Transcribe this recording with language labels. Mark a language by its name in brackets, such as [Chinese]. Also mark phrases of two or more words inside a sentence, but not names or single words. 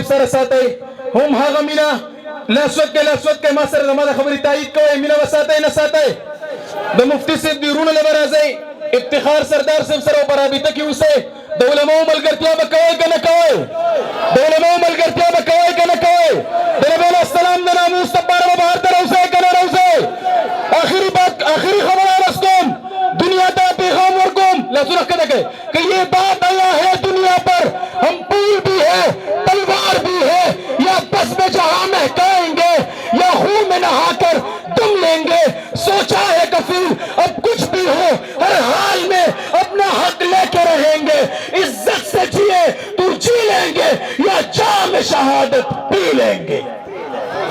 [Pashto] سره ساتئ هم هغه مینه لاس ودکئ ما سره زما د خبرې تایید کوئ مینه به ساتئ نه ساتئ د مفتی صاحب د وروڼو له به راځئ افتخار سردار صاحب سره په رابطه کې اوسئ د علماو ملګرتیا به کوئ که نه کوئ د علماو ملګرتیا به کوئ که نه کوئ د نبي علیه السلام د ناموس لپاره به بهر ته روځئ که نه روځئ آخري خبره عرض کوم دنیا ته پیغام ورکوم لاسونه ښکته کړئ [Urdu] کہ یہ بات آیا ہے دنیا پر ہم پھول بھی ہے تلوار بھی ہے یا بس میں جہاں مہکائیں گے یا خون میں نہا کر دم لیں گے سوچا ہے کفیل اب کچھ بھی ہو ہر حال میں اپنا حق لے کے رہیں گے عزت سے جیے تو جی لیں گے یا جام شہادت پی لیں گے